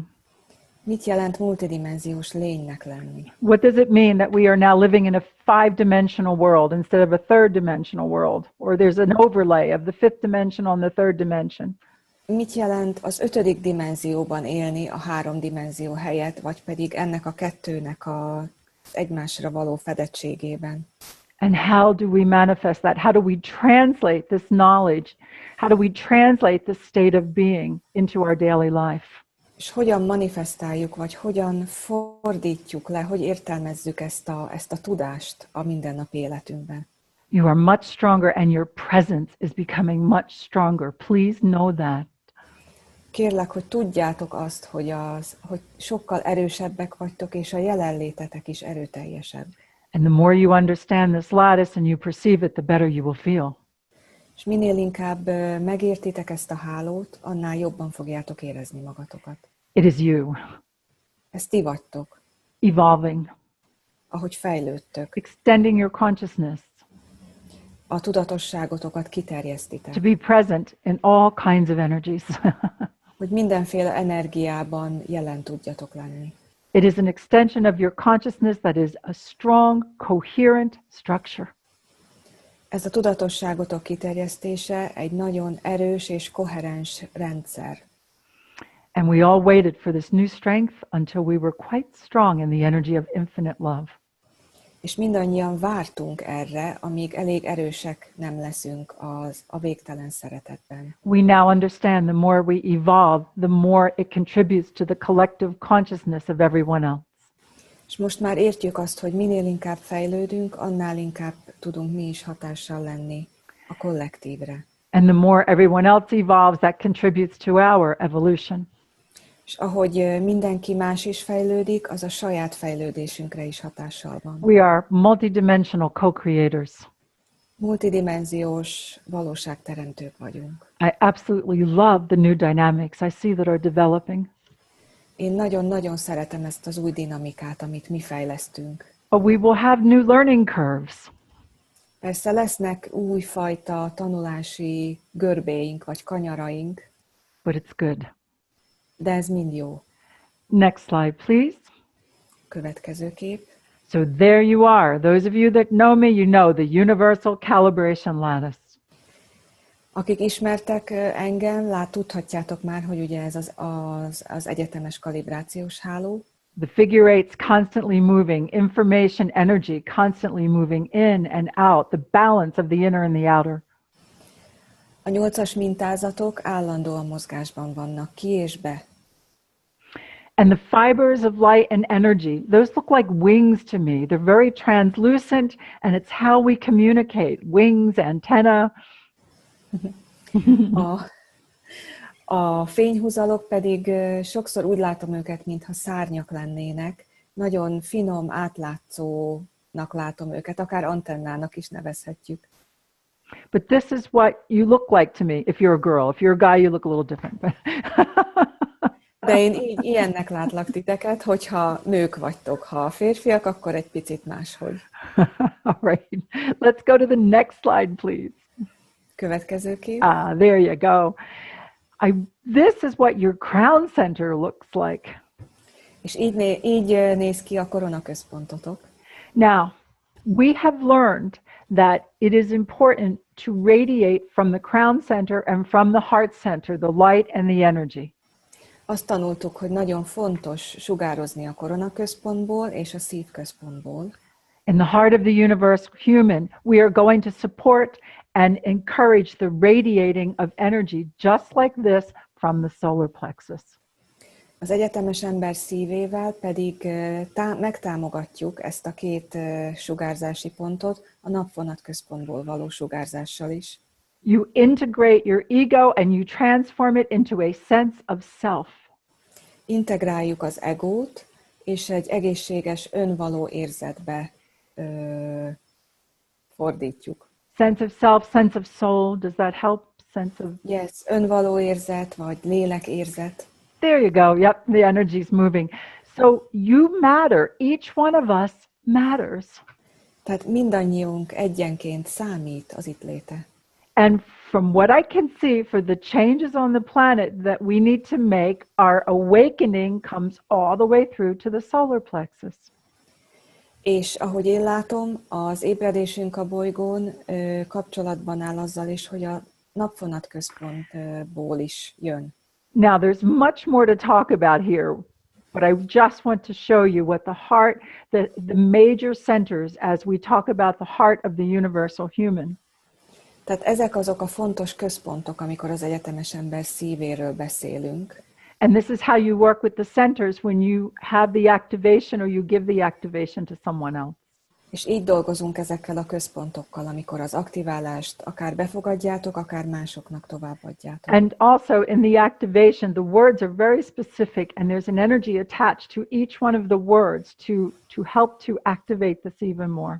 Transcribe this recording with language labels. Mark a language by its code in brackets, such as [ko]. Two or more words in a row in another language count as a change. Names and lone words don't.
[hu] Mit jelent multidimenziós lénynek lenni? [en] What does it mean that we are now living in a 5-dimensional world instead of a 3-dimensional world? Or there's an overlay of the 5th dimension on the 3rd dimension? [hu] Mit jelent az 5. dimenzióban élni a 3 dimenzió helyett, vagy pedig ennek a kettőnek az egymásra való fedettségében? [en] And how do we manifest that? How do we translate this knowledge? How do we translate this state of being into our daily life? [hu] És hogyan manifestáljuk, vagy hogyan fordítjuk le, hogy értelmezzük ezt a tudást a mindennapi életünkben? [en] You are much stronger and your presence is becoming much stronger. Please know that. [hu] Kérlek, hogy tudjátok azt, hogy sokkal erősebbek vagytok, és a jelenlétetek is erőteljesebb. [en] And the more you understand this lattice and you perceive it, the better you will feel. [hu] És minél inkább megértitek ezt a hálót, annál jobban fogjátok érezni magatokat. [en] It is you. [hu] Ez ti vagytok. [en] Evolving. [hu] Ahogy fejlődtök. [en] Extending your consciousness. [hu] A tudatosságotokat kiterjesztitek. [en] To be present in all kinds of energies. [hu] Hogy mindenféle energiában jelen tudjatok lenni. [en] It is an extension of your consciousness that is a strong, coherent structure. [hu] Ez a tudatosságotok kiterjesztése egy nagyon erős és koherens rendszer. [en] And we all waited for this new strength until we were quite strong in the energy of infinite love. [hu] És mindannyian vártunk erre, amíg elég erősek nem leszünk a végtelen szeretetben. [en] We now understand the more we evolve, the more it contributes to the collective consciousness of everyone else. [hu] És most már értjük azt, hogy minél inkább fejlődünk, annál inkább tudunk mi is hatással lenni a kollektívre. [en] And the more everyone else evolves, that contributes to our evolution. [hu] És ahogy mindenki más is fejlődik, az a saját fejlődésünkre is hatással van. [en] We are multidimensional co-creators. [hu] Multidimenziós valóságteremtők vagyunk. [en] I absolutely love the new dynamics I see that are developing. [hu] Én nagyon-nagyon szeretem ezt az új dinamikát, amit mi fejlesztünk. [en] But we will have new learning curves. [hu] Persze lesznek újfajta tanulási görbéink vagy kanyaraink, [en] But it's good. [hu] de ez mind jó. [en] Next slide, please. [hu] Következő kép. [en] So there you are. Those of you that know me, you know the universal calibration lattice. [hu] Akik ismertek engem, tudhatjátok már, hogy ugye ez az egyetemes kalibrációs háló. [en] The figure eight's constantly moving, information, energy, constantly moving in and out, the balance of the inner and the outer. [hu] A 8-as mintázatok állandóan mozgásban vannak, ki és be. [en] And the fibers of light and energy, those look like wings to me. They're very translucent, and it's how we communicate. Wings, antenna. [hu] A fényhúzalok pedig sokszor úgy látom őket, mintha szárnyak lennének. Nagyon finom, átlátszónak látom őket, akár antennának is nevezhetjük. [en] But this is what you look like to me if you're a girl. If you're a guy, you look a little different. [hu] De én ilyennek látlak titeket, hogyha nők vagytok. Ha a férfiak, akkor egy picit máshogy. [en] All right. Let's go to the next slide, please. [hu] Következő kép. [en] There you go. This is what your crown center looks like. [hu] És így néz ki a koronaközpontotok. [en] Now, we have learned that it is important to radiate from the crown center and from the heart center, the light and the energy. [hu] Azt tanultuk, hogy nagyon fontos sugározni a koronaközpontból és a szívközpontból. [en] In the heart of the universe, human, we are going to support and encourage the radiating of energy just like this from the solar plexus. [hu] Az egyetemes ember szívével pedig megtámogatjuk ezt a két sugárzási pontot a napvonatközpontból való sugárzással is. [en] You integrate your ego and you transform it into a sense of self. [hu] Integráljuk az egót, és egy egészséges önvaló érzetbe fordítjuk. [en] Sense of self, sense of soul, does that help? Sense of... Yes, [hu] önvaló érzet, vagy lélekérzet. [en] There you go. Yep, the energy's moving. So you matter. Each one of us matters. [hu] Tehát mindannyiunk egyenként számít az itt léte. [en] And from what I can see, for the changes on the planet that we need to make, our awakening comes all the way through to the solar plexus. [hu] És ahogy én látom, az ébredésünk a bolygón kapcsolatban áll azzal is, hogy a napvonatközpontból is jön. [en] Now, there's much more to talk about here, but I just want to show you what the heart, the major centers as we talk about the heart of the universal human. [hu] Tehát ezek azok a fontos központok, amikor az egyetemes ember szívéről beszélünk. [en] And this is how you work with the centers when you have the activation or you give the activation to someone else. [hu] És így dolgozunk ezekkel a központokkal, amikor az aktiválást akár befogadjátok, akár másoknak továbbadjátok. [en] And also in the activation, the words are very specific and there's an energy attached to each one of the words to help to activate this even more.